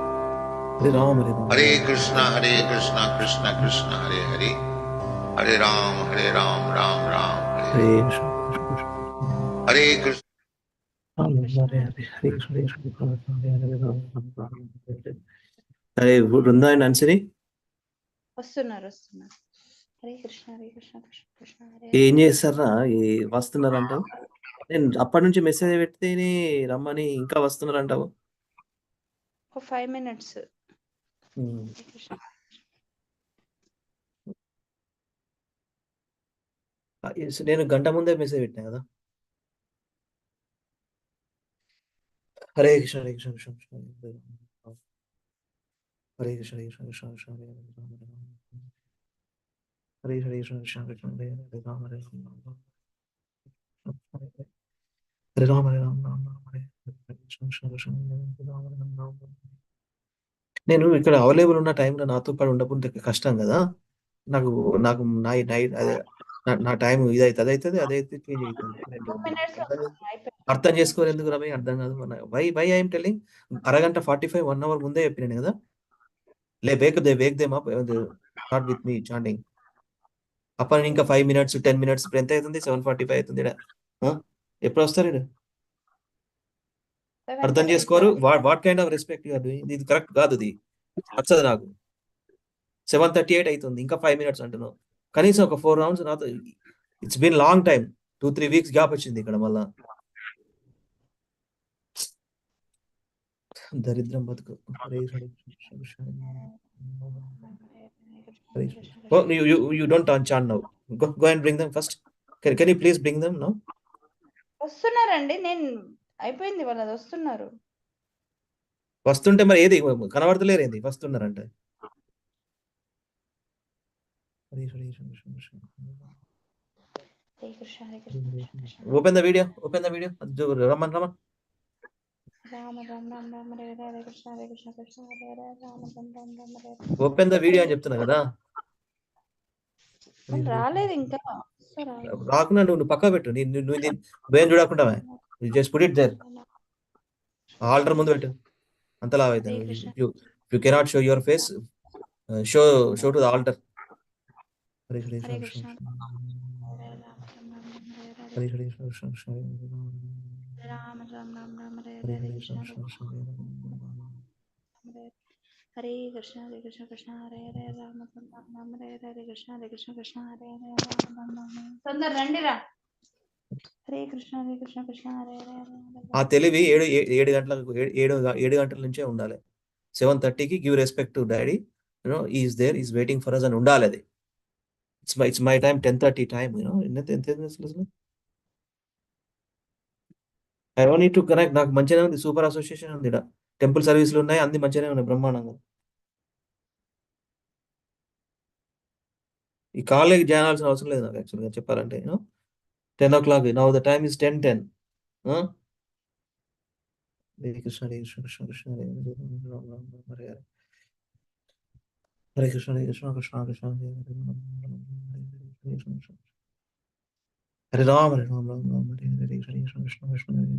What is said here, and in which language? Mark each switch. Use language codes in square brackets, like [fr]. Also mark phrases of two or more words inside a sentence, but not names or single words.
[sa] Hare Krishna, Krishna Krishna, Hare Hare. Hare Ram, Ram Ram, Hare Hare. Hare Krishna. Hare Vrunda and Ansari. వస్తున్నారు హరే కృష్ణ కృష్ణ కృష్ణ హరే [te] ఏం చేస్తారా వస్తున్నారంట నేను అప్పటి నుంచి మెసేజ్ పెడితేనే రమ్మని ఇంకా వస్తున్నారు అంటావు. ఒక 5 minutes. నేను గంట ముందే మెసేజ్ పెట్టినా కదా. [sa] హరే కృష్ణ హరే కృష్ణ కృష్ణ కృష్ణ హరే కృష్ణ హరే కృష్ణ కృష్ణ కృష్ణ హరే హరే హరే కృష్ణ కృష్ణ కృష్ణ హరే హరే రామ హరే రామ హరే రామ హరే రామ రామ రామ హరే హరే కృష్ణ కృష్ణ కృష్ణ హరే రామ హరే రామ రామ. [te] నేను ఇక్కడ అవైలబుల్ ఉన్న టైంలో నాతో పాటు ఉండకుంటే కష్టం కదా నాకు. నాకు నైట్ అదే నా టైం ఇదైతే అదైతుంది అదైతే చేంజ్ అవుతుంది. 2 minutes లో అయిపోయింది. అర్థం చేసుకోరు ఎందుకు రవి అర్థం కాదు. [en] why I'm telling [te] అరగంట 45 1 hour ముందే చెప్పినాను కదా. [en] wake them up start with me chanting. [te] అప్పటి ఇంకా 5 minutes 10 minutes ఇప్పుడు ఎంత అవుతుంది 7:45 అవుతుంది. ఎప్పుడు వస్తారు ఈడ? అర్థం 7:30 చేసుకోరు. [en] what kind of respect you are doing? [te] ఇది కరెక్ట్ కాదు. ఇది నచ్చదు నాకు. 7:38 అవుతుంది ఇంకా 5 minutes అంటున్నావు. కనీసం ఒక 4 rounds నాతో. [en] it's been long time. [te] 2-3 weeks గ్యాప్ వచ్చింది ఇక్కడ మళ్ళా. దరిద్రం బతుకు. [en] You don't chant now. Go and bring them first. Can you please bring them now? [te] వస్తున్నారండి. నేను అయిపోయింది వాళ్ళది, వస్తున్నారు. వస్తుంటే మరి ఏది కనబడతలేరు ఏంది వస్తున్నారంటే? [en] open the video Raman [sa] రామ రామ రామ రామ హరే హరే హరే కృష్ణ కృష్ణ హరే హరే రామ రామ రామ రామ హరే. [en] open the video [te] అని చెప్తున్నా కదా. రాలేదు ఇంకా. రాకుండా నువ్వు పక్క పెట్టు. నువ్వేం చూడకుండా [en] just put it there. [te] ఆల్టర్ ముందు పెట్టు. అంతలా అయితే [en] you cannot show your face. show to the altar. [sa] హరే హరే హరే కృష్ణ హరే హరే కృష్ణ రామ రామ రామ రామ హరే హరే హరే కృష్ణ హరే కృష్ణ కృష్ణ హరే హరే రామ రామ రామ హరే హరే కృష్ణ కృష్ణ హరే హరే రామ రామ. [te] తొందర రండిరా. [sa] హరే కృష్ణ కృష్ణ హరే హరే. [te] ఆ తెలివి 7 గంటలకు 7 గంటల నుంచే ఉండాలి. [en] 7:30కి give respect to daddy. is there, is waiting for us [te] అని ఉండాలి. [en] అది it's my time 10:30 time. I don't need to connect. [te] నాకు మంచిగానే ఉంది. [en] super association ఉంది. [te] టెంపుల్ సర్వీసులు ఉన్నాయి. అన్ని మంచిగానే ఉన్నాయి. బ్రహ్మాండంగా. ఈ కాలేజ్ జాయిన్ అవ్వాల్సిన అవసరం లేదు నాకు యాక్చువల్గా చెప్పాలంటే. [en] 10 o'clock. now the time is 10:10. [sa] హరే కృష్ణ కృష్ణ కృష్ణ హరే హరే రామ రామ రామ హరే హరే. హరే కృష్ణ కృష్ణ కృష్ణ హరే హరే హరే రామ హరే రామ రామ రామ హరే హరే హరే కృష్ణ కృష్ణ